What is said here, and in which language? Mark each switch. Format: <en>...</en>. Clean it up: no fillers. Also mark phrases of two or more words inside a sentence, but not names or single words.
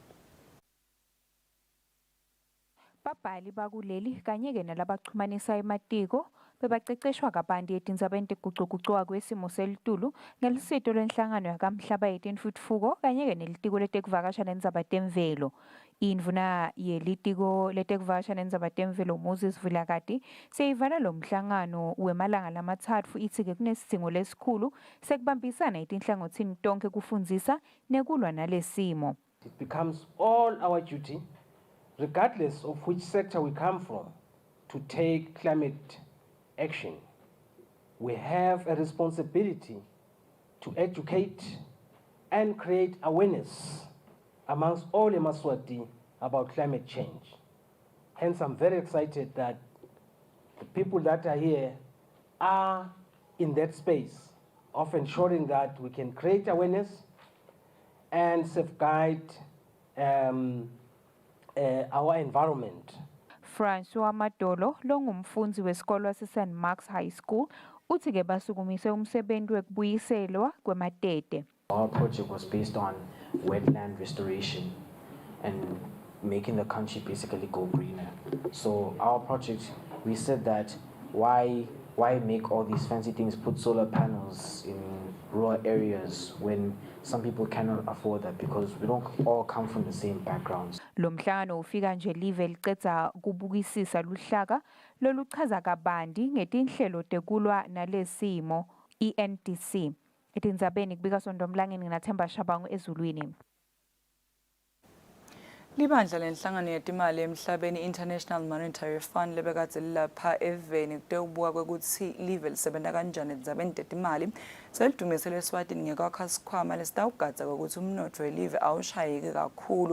<ss>Babhali bakuleli kanye-ke nalabaxhumanisa ematiko bebaceceshwa kabanti etindzabeni tegucugucuka kwesimo selitulu ngelisito lwenhlangano yakamhlaba yetentfutfuko kanye-ke nelitiko letekuvakasha nendzaba temvelo. Indvuna yelitiko letekuvakasha nendzaba temvelo Moses Vilakati seyivala lo mhlangano wemalanga lamatsatfu itsi-ke kunesidzingo lesikhulu sekubambisana etinhlangothini tonke kufundzisa nekulwa nalesimo.</ss> <en>It becomes all our duty, regardless of which sector we come from, to take climate action. We have a responsibility to educate and create awareness amongst all Eswatini about climate change. Hence, I'm very excited that the people that are here are in that space of ensuring that we can create awareness and safeguard our environment.</en> <ss>Francois Madolo longumfundzi wesikolo wase-St. Mark's High School uthi-ke basukumise umsebenzi wekubuyiselwa kwematete.</ss> <en>Our project was based on wetland restoration and making the country basically go greener. So our project, we said that why make all these fancy things, put solar panels in rural areas when some people cannot afford that because we don't all come from the same backgrounds.</en> <ss>Lo mhlangano ufika nje live licedza kubukisisa luhlaka loluchaza kabanti ngetinhlelo tekulwa nalesimo ENDC. Etindzabeni kubika Sondomlangeni naThemba Shabangu ezulwini. Libandla lenhlangano yetimali emhlabeni International Monetary Fund lebekadze lilapha eveni kutewubuka kwekutsi live lisebenta kanjani etindzabeni tetimali selidumisele eSwatini ngekwakha sikhwama lesitawugadza kwekutsi umnotfo welive awushayeki kakhulu.</ss>